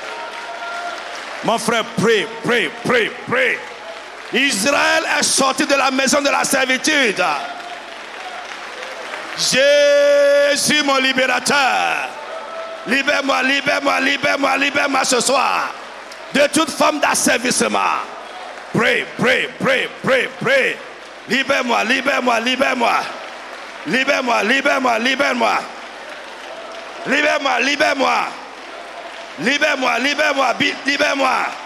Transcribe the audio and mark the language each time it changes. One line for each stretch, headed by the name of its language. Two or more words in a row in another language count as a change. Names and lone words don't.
French: Mon frère, prie, prie, prie, prie. Israël est sorti de la maison de la servitude. Jésus mon libérateur. Libère-moi, libère-moi, libère-moi, libère-moi ce soir de toute forme d'asservissement. Prie, prie, prie, prie, prie. Libère-moi, libère-moi, libère-moi. Libère-moi, libère-moi, libère-moi. Libère-moi, libère-moi. Libère-moi, libère-moi, libère-moi.